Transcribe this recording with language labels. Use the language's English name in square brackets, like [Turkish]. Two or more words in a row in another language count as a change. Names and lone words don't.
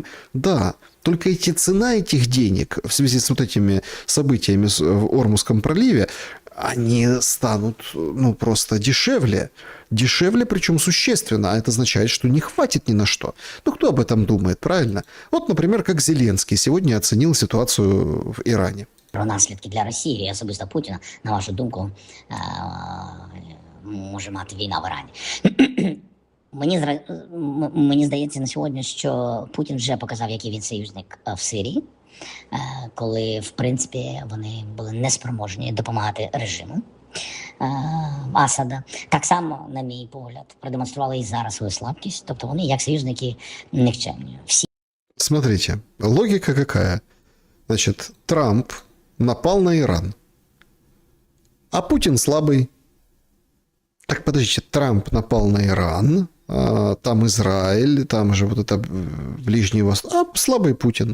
[Russian] Да, только цена этих денег в связи с вот этими событиями в Ормузском проливе, они станут, ну, просто дешевле. Дешевле, причем существенно. А это означает, что не хватит ни на что. Ну, кто об этом думает, правильно? Вот, например, как Зеленский сегодня оценил ситуацию в Иране. [Ukrainian] Про наслідки для Росії і особисто Путіна, на вашу думку, може мати війна в Ірані? Мені здається на сьогодні, що Путін вже показав, який він союзник в Сирії, коли, в принципі, вони були неспроможні допомагати режиму Асада. Так само, на мій погляд, продемонстрували і зараз свою слабкість, тобто вони, як союзники, нікчемні. [Russian] Смотрите, логика какая? Значит, Трамп напал на Иран, а Путин слабый. Так, подождите, Трамп напал на Иран, там Израиль, там же вот это Ближний Восток, а слабый Путин.